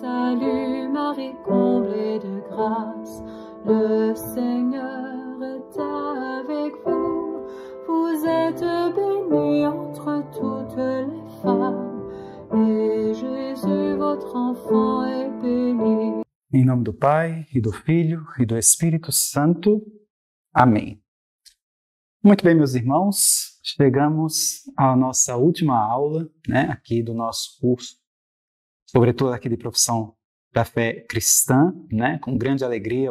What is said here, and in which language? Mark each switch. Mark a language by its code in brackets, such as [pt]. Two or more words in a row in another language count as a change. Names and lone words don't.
[fr] Salut Marie, comblée de grâce, le Seigneur est avec vous. Vous êtes bénie entre toutes les femmes, et Jésus, votre enfant, est béni. [pt] Em nome do Pai, e do Filho, e do Espírito Santo. Amém. Muito bem, meus irmãos, chegamos à nossa última aula, aqui do nosso curso, sobretudo aqui de Profissão da Fé Cristã, com grande alegria.